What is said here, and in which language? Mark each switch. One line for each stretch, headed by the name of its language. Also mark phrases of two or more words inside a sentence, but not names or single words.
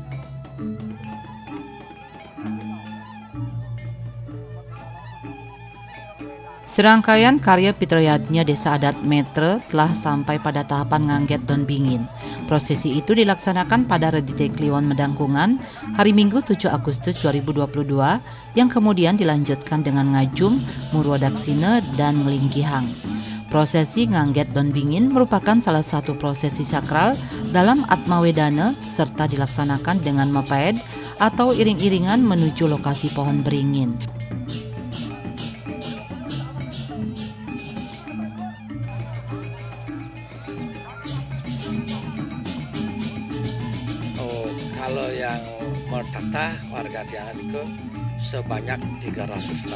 Indonesian: Serangkaian karya Pitrayatnya Desa Adat Metre telah sampai pada tahapan ngangget Don Bingin. Prosesi itu dilaksanakan pada Redite Kliwon Medangkungan hari Minggu 7 Agustus 2022 yang kemudian dilanjutkan dengan ngajum, murwadaksine, dan ngelingkihang. Prosesi ngangget Don Bingin merupakan salah satu prosesi sakral dalam Atmawedana serta dilaksanakan dengan mepaed atau iring-iringan menuju lokasi pohon beringin. Kalau yang merdata warga Diangan itu sebanyak 360.